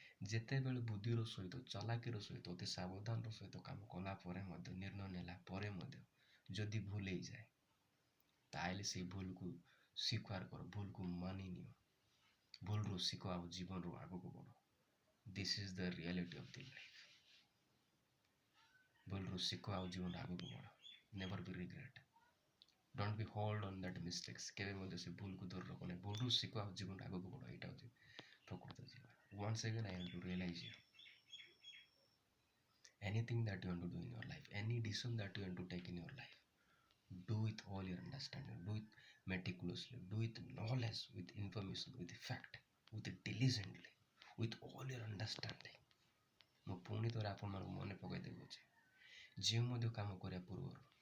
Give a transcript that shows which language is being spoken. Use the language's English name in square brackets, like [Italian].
[Odia] ଯେତେବେଳେ ବୁଦ୍ଧିର ସହିତ, ଚାଲାକିର ସହିତ, ଅତି ସାବଧାନର ସହିତ କାମ କଲା ପରେ ମଧ୍ୟ, ନିର୍ଣ୍ଣୟ ନେଲା ପରେ ମଧ୍ୟ ଯଦି ଭୁଲ ହେଇଯାଏ, ତାହେଲେ ସେଇ ଭୁଲକୁ ସ୍ୱୀକାର କର, ଭୁଲକୁ ମାନି ନିଅ, ଭୁଲରୁ ଶିଖ, ଆଉ ଜୀବନରୁ ଆଗକୁ ବଢ଼। [English] This is the reality of the life. [Odia] ଭୁଲରୁ ଶିଖ, ଆଉ ଜୀବନରୁ ଆଗକୁ ବଢ଼। [English] Never be regret, don't be hold on that mistakes. [Odia] କେବେ ମଧ୍ୟ ସେ ଭୁଲକୁ ଧରି ରଖ ନାହିଁ, ଭୁଲରୁ ଶିଖ, ଆଉ ଜୀବନରୁ ଆଗକୁ ବଢ଼। ଏଇଟା ହେଉଛି ପ୍ରକୃତ ଜୀବନ। [English] Once again I have to realize you, anything that you want to do in your life, any decision that you want to take in your life, do with all your understanding, do it meticulously, do it knowledge, with information, with fact, with diligently, with all your understanding. [Odia] ମୁଁ ପୁଣି ଥରେ ଆପଣମାନଙ୍କୁ ମନେ ପକାଇ ଦେଉଅଛି, ଯେଉଁ ମଧ୍ୟ କାମ କରିବା ପୂର୍ବରୁ,